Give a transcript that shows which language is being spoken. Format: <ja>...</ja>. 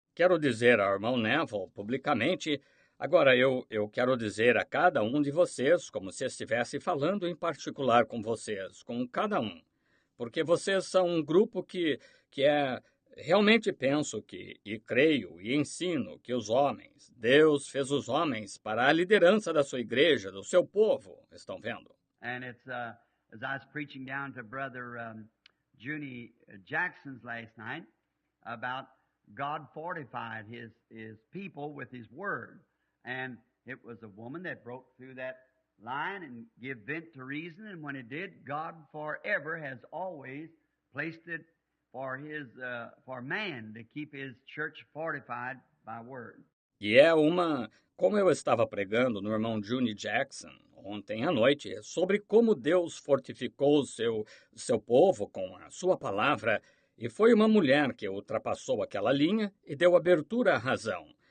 <pt>Quero dizer ao irmão Neville publicamente, agora eu quero dizer a cada um de vocês, como se estivesse falando em particular com vocês, com cada um, porque vocês são um grupo que é... Realmente penso que, e creio, e ensino que os homens, Deus fez os homens para a liderança da sua igreja, do seu povo, estão vendo?</pt> <en>And it's, as I was preaching down to Brother Junie Jackson's last night, about God fortified his people with his word. And it was a woman that broke through that line and gave vent to reason, and when it did, God forever has always placed it for man to keep his church fortified by word.</en> <pt>E como eu estava pregando no irmão Junie Jackson ontem à noite, sobre como Deus fortificou o seu povo com a sua palavra, e foi uma mulher que ultrapassou aquela linha e deu abertura à razão.</pt>